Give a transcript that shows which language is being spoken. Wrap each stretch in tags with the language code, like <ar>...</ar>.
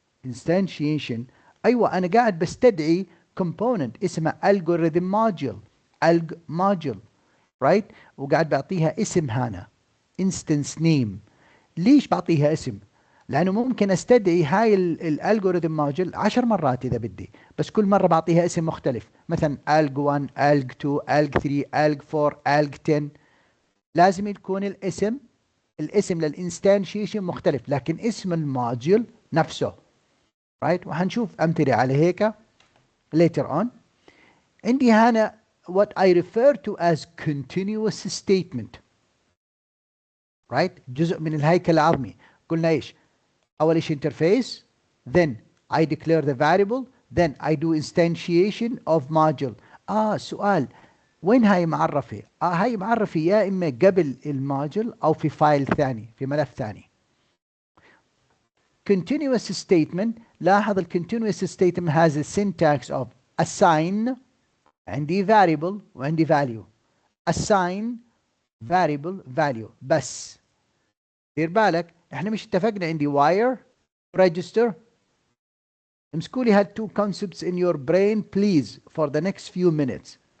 <ar>instantiation ايوه، انا قاعد بستدعي component اسمه algorithm module. alg module right، وقاعد بعطيها اسم هنا instance name. ليش بعطيها اسم؟ لانه ممكن استدعي هاي الالجوريثم ماجل 10 مرات اذا بدي، بس كل مره بعطيها اسم مختلف، مثلا alg 1 alg 2 alg 3 alg 4 alg 10. لازم يكون الاسم للانستانشيشن مختلف، لكن اسم الماجل نفسه رايت. وحنشوف امثله على هيك</ar> <en>later on. عندي هنا what I refer to as continuous statement right،</en> <ar>جزء من الهيكل العظمي. قلنا ايش؟ اول شيء</ar> <en>interface، then I declare the variable، then I do instantiation of module.</en> <ar>سؤال، وين هاي معرفة؟ هاي معرفة يا اما قبل الماجل او في فايل ثاني، في ملف ثاني.</ar> <en>continuous statement، لاحظ ال continuous statement has a syntax of assign، عندي variable وعندي value. assign variable value بس.</en> <ar>دير بالك احنا مش اتفقنا عندي</ar> <en>wire register؟</en> <ar>امسكوا لي هال</ar> <en>two concepts in your brain please for the next few minutes.</en>